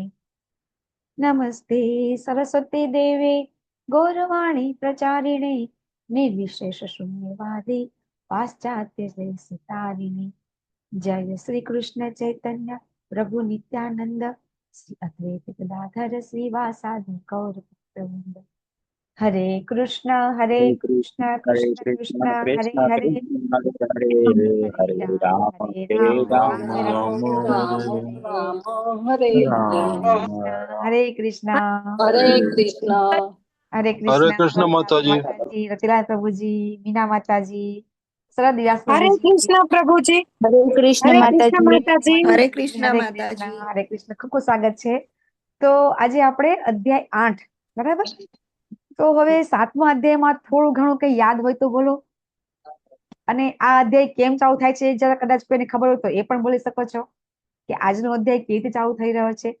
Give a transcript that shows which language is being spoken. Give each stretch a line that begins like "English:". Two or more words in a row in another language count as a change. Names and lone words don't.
Sanskrit: नमस्ते सरस्वती देवे गौरवाणी प्रचारिणे निर्विशेष शून्यवादी पाश्चात्य सितारिणे. जय श्री कृष्ण चैतन्य प्रभु नित्यानंद श्री अद्वैत गदाधर श्रीवासादि गौर भक्तवृंद. हरे कृष्ण कृष्ण कृष्ण कृष्ण हरे कृष्ण हरे कृष्ण हरे हरे हरे राम हरे राम રામ राम राम રામ हरे हरे. राम हरे राम हरे कृष्ण. हरे कृष्ण. हरे हरे कृष्ण. कृष्ण माताजी। माताजी, रतिलाल प्रभुजी, मीना माताजी, शरद व्यास हरे प्रभुजी. कृष्ण प्रभुजी. हरे कृष्ण हरे कृष्ण માતાજી. માતાજી. હરે हरे કૃષ્ણ कृष्ण. માતાજી. हरे कृष्ण.
Gujarati: ખૂબ ખૂબ સ્વાગત છે. તો આજે આપણે અધ્યાય 8, બરાબર. તો હવે 7મા અધ્યાયમાં થોડું ઘણું કઈ યાદ હોય તો બોલો. અને આ અધ્યાય કેમ ચાલુ થાય છે જરા કદાચ કોઈને ખબર હોય તો એ પણ બોલી શકો છો કે આજનો અધ્યાય કેવી રીતે ચાલુ થઈ રહ્યો છે.